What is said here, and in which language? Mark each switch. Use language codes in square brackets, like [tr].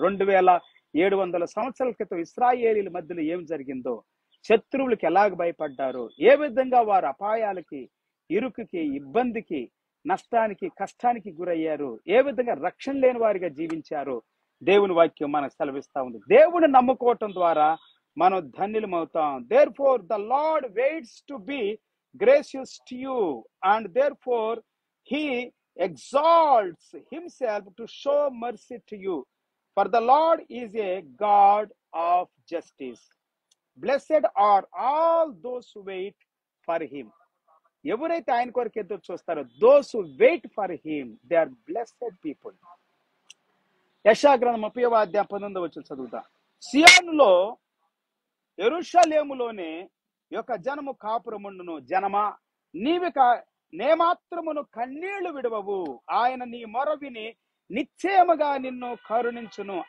[te] 2700 సంవత్సరాల క్రితం ఇశ్రాయేలీల మధ్యలో ఏం జరిగిందో, శత్రువులకి ఎలాగ భయపడ్డారో, ఏ విధంగా వారు అపాయాలకి, ఇరుకుకి, ఇబ్బందికి, నష్టానికి, కష్టానికి గురయ్యారు, ఏ విధంగా రక్షణ లేని వారిగా జీవించారో దేవుని వాక్యం మనకు సెలవిస్తా ఉంది. దేవుని నమ్ముకోవటం ద్వారా మనం ధన్యులమవుతాం. [en] Therefore the Lord waits to be gracious to you, and therefore he exalts himself to show mercy to you, for the Lord is a God of justice. Blessed are all those who wait for him. [te] ఎవరైతే ఆయన కొరకు ఎదురు చూస్తారో, [en] those who wait for him, they are blessed people. [te] యెషయా గ్రంథం 30వ అధ్యాయం 19వ వచనం చదువుతా. సియోనులో, యెరూషలేములోనే యొక్క జనము కాపురముండును. జనమా, నే మాత్రమును కన్నీళ్లు విడవవు. ఆయన నీ మొర విని నిశ్చయముగా నిన్ను కరుణించును.